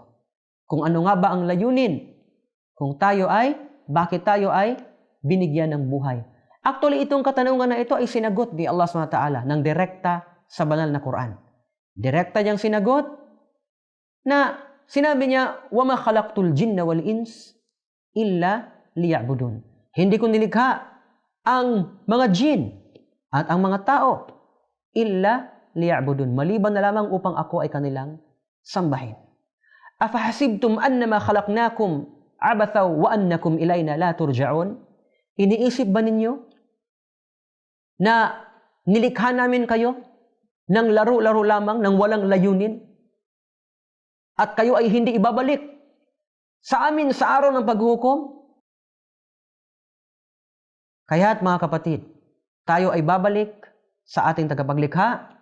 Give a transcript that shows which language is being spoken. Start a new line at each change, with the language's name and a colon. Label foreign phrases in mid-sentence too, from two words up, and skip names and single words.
Filipino: Kung ano nga ba ang layunin kung bakit tayo ay binigyan ng buhay. Actually, itong katanungan na ito ay sinagot ni Allah SWT ng direkta sa banal na Quran. Direkta niyang sinagot na sinabi niya,
Arabic: وَمَا خَلَقْتُ الْجِنَّ وَالْإِنسِ إِلَّا لِيَعْبُدُونَ.
Filipino: Hindi ko nilikha ang mga jin at ang mga tao
Arabic: إلا ليعبدون,
Filipino: maliban na lamang upang ako ay kanilang sambahin.
Arabic: أفحسبتم أنما خلقناكم عبثا وأنكم إلينا لا ترجعون?
Filipino: Iniisip ba ninyo na nilikha namin kayo ng laro-laro lamang, ng walang layunin? At kayo ay hindi ibabalik sa amin sa araw ng paghuhukom? Kaya't mga kapatid, tayo ay babalik sa ating tagapaglikha.